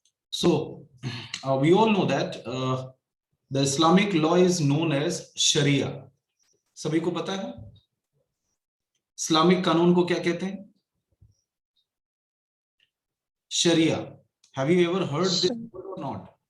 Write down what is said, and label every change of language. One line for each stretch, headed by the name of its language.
English: So we all know that the Islamic law is known as Sharia.
Hindi: सभी को पता है इस्लामिक कानून को क्या कहते हैं?
English: Sharia. Have you ever heard this word or not?